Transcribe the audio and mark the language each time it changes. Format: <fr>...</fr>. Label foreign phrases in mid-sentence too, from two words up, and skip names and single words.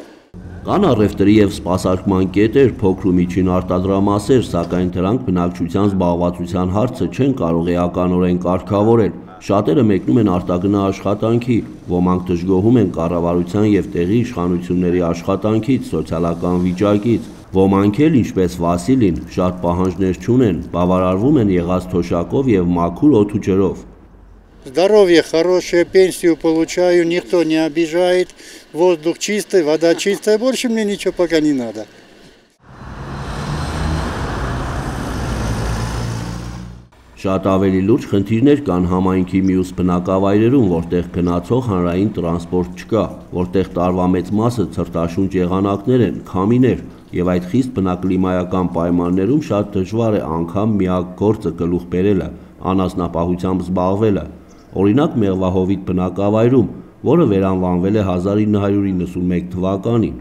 <hy>Կան առևտրի եւ սպասարկման կետեր, փոքր ու միջին արտադրամասեր, սակայն դրանք բնակչության զբաղվածության հարցը չեն կարող էականորեն կարգավորել։ Շատերը մեկնում են արտագնա աշխատանքի, ոմանք դժգոհում են կառավարության եւ տեղի իշխանությունների աշխատանքից, սոցիալական виճակից, ոմանք էլ, ինչպես Վասիլին, շատ пահանջներ չունեն, բավարարվում են եղած թոշակով եւ մաքուր օդու ջրով։</hy> <ru>Здоровье хорошее, пенсию получаю, никто не обижает, воздух чистый, вода чистая, больше мне ничего пока не надо.</ru> <hy>Շատ ավելի լուրջ խնդիրներ կան համայնքի մյուս բնակավայրերում, որտեղ գնացող հանրային տրանսպորտ չկա, որտեղ տարվա մեծ մասը ցրտաշունչ եղանակներ են, քամիներ, եւ այդ խիստ բնակլիմայական պայմաններում շատ դժվար է անգամ միակ գործը գլուխ բերելը, անասնապահությամբ զբաղվելը։ Օրինակ Մեղվահովիտ բնակավայրում, որը վերանվանվել է 1991 թվականին։</hy>